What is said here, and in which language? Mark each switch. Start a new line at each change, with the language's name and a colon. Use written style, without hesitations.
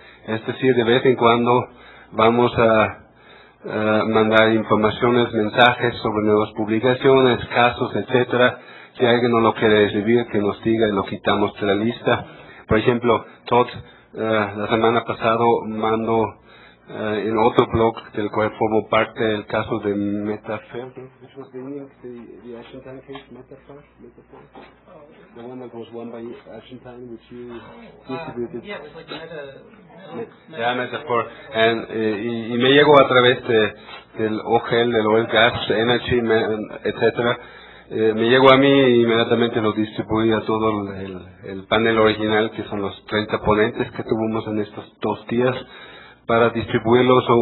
Spanish: Es decir, de vez en cuando vamos a mandar informaciones, mensajes sobre nuevas publicaciones, casos, etcétera. Si alguien no lo quiere recibir, que nos diga y lo quitamos de la lista. Por ejemplo, Todd, la semana pasada mandó en otro blog del cual formo parte el caso de Metafair.
English: Which was the Argentine case, Metafair? The one that was won by Argentine, which you distributed. Yeah, it was like Metafair.
Spanish: Y me llegó a través del OGL, del Oil Gas Energy, etcétera. Me llegó a mí y inmediatamente lo distribuí a todo el panel original, que son los 30 ponentes que tuvimos en estos 2 días, para distribuirlos.